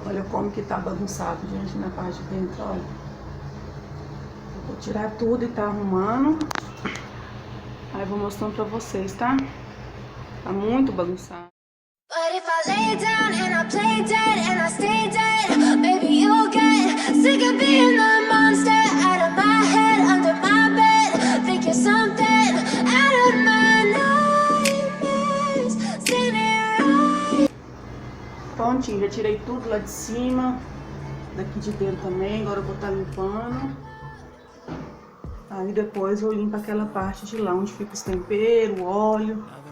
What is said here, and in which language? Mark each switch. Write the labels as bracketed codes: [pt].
[pt] Como que tá bagunçado, gente, na parte de dentro, olha. Eu vou tirar tudo e tá arrumando. Aí vou mostrando pra vocês, tá? Tá muito bagunçado. [en] But if I lay down and I play dead and I stay dead, baby, you'll get sick of being the monster out of my head, under my bed, thinking something out of my nightmares, standing right. [pt] Prontinho, já tirei tudo lá de cima, daqui de dentro também. Agora eu vou estar limpando. Aí depois eu limpo aquela parte de lá onde fica os temperos, o óleo.